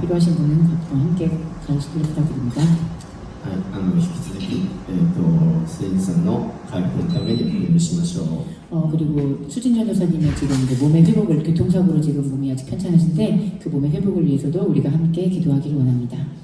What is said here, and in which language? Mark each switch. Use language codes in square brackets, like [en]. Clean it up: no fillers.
[ko] 필요하신 분은 함께 가시길 부탁드립니다. [ja] はい、引き続き、新人さんの回復のためにお祈りしましょう。 [ko] 그리고 수진 전도사님의 지금 몸의 회복을 교통사고로 지금 몸이 아직 편찮으신데 그 몸의 회복을 위해서도 우리가 함께 기도하기를 원합니다.